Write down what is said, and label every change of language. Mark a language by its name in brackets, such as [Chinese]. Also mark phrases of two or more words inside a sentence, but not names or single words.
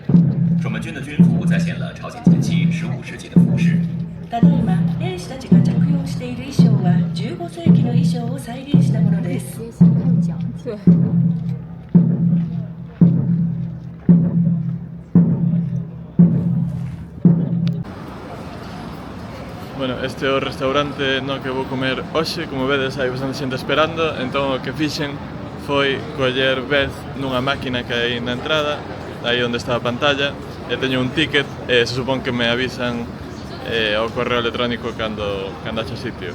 [Chinese] 卓门君的军服再现了朝鲜前期15世纪的服饰。 [Japanese] ただいま兵士たちが着用している衣装は15世紀の衣装を再現したものです。 [Galician] Bueno, este é o restaurante no que vou comer hoxe. Como vedes, hai bastante xente esperando, entón o que fixen foi coller vez nunha máquina que hai na entrada, aí onde está a pantalla, e teño un ticket e se supón que me avisan ao correo electrónico cando haxa sitio.